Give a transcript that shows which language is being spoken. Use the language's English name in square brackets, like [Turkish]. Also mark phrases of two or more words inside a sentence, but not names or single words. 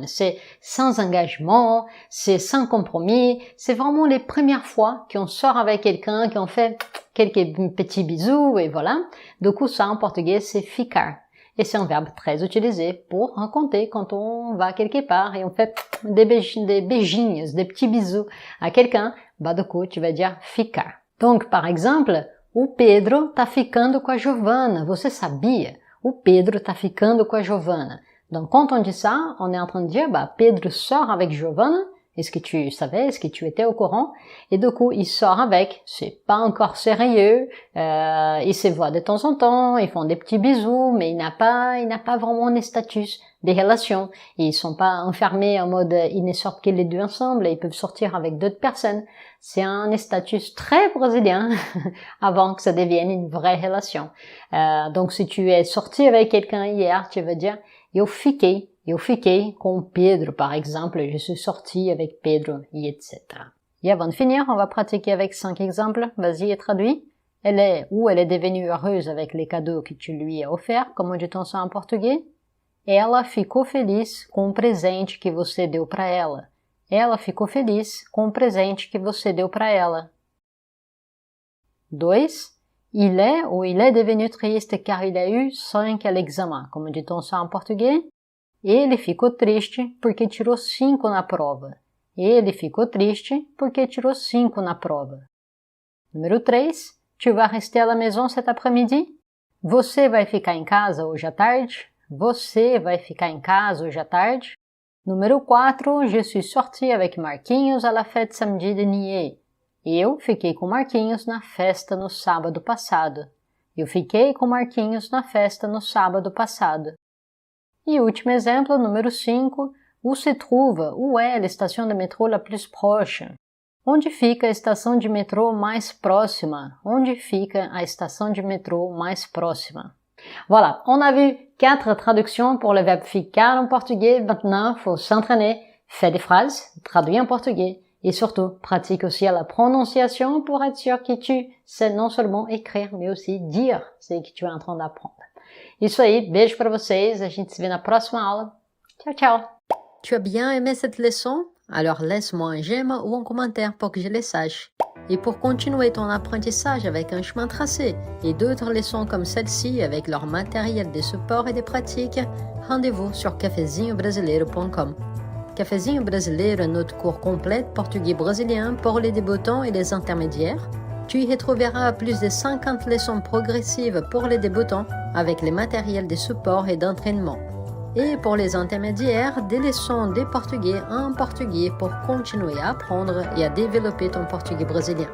[French] C'est sans engagement, c'est sans compromis, c'est vraiment les premières fois qu'on sort avec quelqu'un, qu'on fait quelques petits bisous et voilà. Du coup, ça en portugais, c'est ficar. Et c'est un verbe très utilisé pour raconter quand on va quelque part et on fait des beijinhos, des petits bisous à quelqu'un. Bah, du coup, tu vas dire ficar. Donc, par exemple, [Portuguese] o Pedro tá ficando com a Giovana. Você sabia? O Pedro tá ficando com a Giovana. [French] Donc, quand on dit ça, on est en train de dire, bah, Pedro sort avec Giovana. Est-ce que tu savais? Est-ce que tu étais au courant? Et du coup, il sort avec. C'est pas encore sérieux. Ils se voient de temps en temps. Ils font des petits bisous, mais il n'a pas vraiment un statut des relations. Ils sont pas enfermés en mode, ils ne sortent que les deux ensemble et ils peuvent sortir avec d'autres personnes. C'est un statut très brésilien avant que ça devienne une vraie relation. Donc, si tu es sorti avec quelqu'un hier, tu vas dire, [Portuguese] eu fiquei com Pedro, [French] par exemple, je suis sorti avec Pedro, et etc. Et avant de finir, on va pratiquer avec 5 exemples. Vas-y et traduis. elle est ou elle est devenue heureuse avec les cadeaux que tu lui as offerts, como dit-on ça en português? [Portuguese] Ela ficou feliz com o presente que você deu para ela. Ela ficou feliz com o presente que você deu para ela. 2. [French] Il est ou il est devenu triste car il a eu 5 à l'examen, como dit-on ça en português? [Portuguese] Ele ficou triste porque tirou 5 na prova. Ele ficou triste porque tirou 5 na prova. Número 3. [French] Tu vas rester à la maison cet après-midi? [Portuguese] Você vai ficar em casa hoje à tarde? Você vai ficar em casa hoje à tarde? Número 4. [French] Je suis sorti avec Marquinhos à la fête samedi dernier. [Portuguese] Eu fiquei com Marquinhos na festa no sábado passado. Eu fiquei com Marquinhos na festa no sábado passado. E último exemplo, número 5. [French] Où se trouve, où est la station de métro la plus proche? [Portuguese] Onde fica a estação de metrô mais próxima? Onde fica a estação de metrô mais próxima? [French] Voilà, on a vu 4 traductions pour le verbe ficar en portugais. Maintenant, il faut s'entraîner, fais des phrases, traduis en portugais et surtout, pratique aussi la prononciation pour être sûr que tu sais non seulement écrire, mais aussi dire ce que tu es en train d'apprendre. [Portuguese] Isso aí, beijo para vocês, a gente se vê na próxima aula. Tchau, tchau! [French] Tu as bien aimé cette leçon? Alors laisse-moi un j'aime ou un commentaire pour que je le sache. Et pour continuer ton apprentissage avec un chemin tracé et d'autres leçons comme celle-ci avec leur matériel de support et de pratique, rendez-vous sur cafezinhobrasileiro.com. Cafezinho Brasileiro est notre cours complet de portugais brésilien pour les débutants et les intermédiaires. Tu y retrouveras plus de 50 leçons progressives pour les débutants avec les matériels de support et d'entraînement. Et pour les intermédiaires, des leçons de portugais en portugais pour continuer à apprendre et à développer ton portugais brésilien.